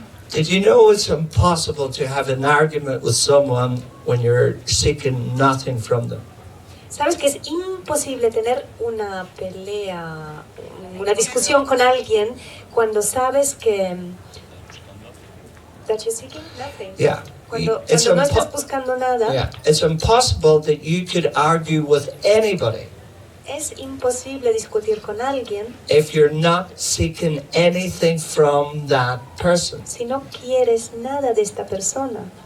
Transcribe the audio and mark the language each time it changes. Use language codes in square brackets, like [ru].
[en] Did you know it's impossible to have an argument with someone when you're seeking nothing from them? [es] ¿Sabes que es imposible tener una pelea, una discusión con alguien cuando sabes que [en] that you're seeking nothing? Yeah. [es] Cuando [en] It's [es] no estás [en] impo- [es] buscando nada, [en] yeah. It's impossible that you could argue with anybody [es] es imposible discutir con alguien [en] if you're not seeking anything from that person. [es] si no quieres nada de esta persona.